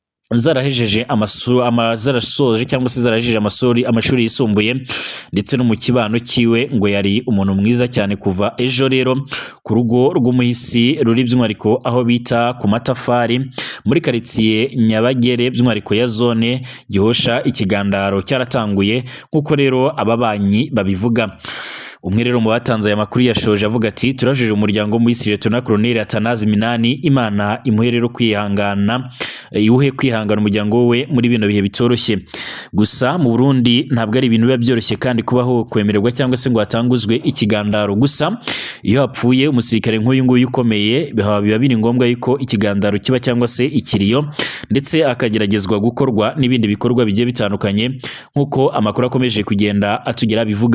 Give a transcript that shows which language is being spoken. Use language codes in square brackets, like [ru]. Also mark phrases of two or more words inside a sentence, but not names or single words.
[rn] zarasoje cyangwa se zarahejeje amashuri yisumbuye ndetse no mu kibano kiwe ngo yari umuntu mwiza cyane kuva ejo rero ku rugo rw'umuhisi ruri by'umwihariko aho bita ku Matafari muri karitsiye Nyabagere by'umwihariko ya zone Gihosha ikigandaro cyaratanguye nk'uko rero ababanyi babivuga. Umwe rero mu batanze aya makuru yashoje avuga ati turajeje umuryango w'umuhisi Lieutenant Colonel Atanazi Minani, Imana imuhe rero kwihangana, iwuhe kwihangana umuryango we muri bino bihe bitoroshye. Gusa mu Burundi ntabwo ari ibintu biba byoroshye kandi kubaho kwemererwa cyangwa se ngo hatanguzwe ikigandaro. Gusa iyo hapfuye umusirikare nk'uyu nguyu ukomeye biba biri ngombwa yuko ikigandaro kiba cyangwa se ikiriyo ndetse akageragezwa gukorwa n'ibindi bikorwa bigiye bitandukanye nk'uko amakuru akomeje kugenda atugera bivuga.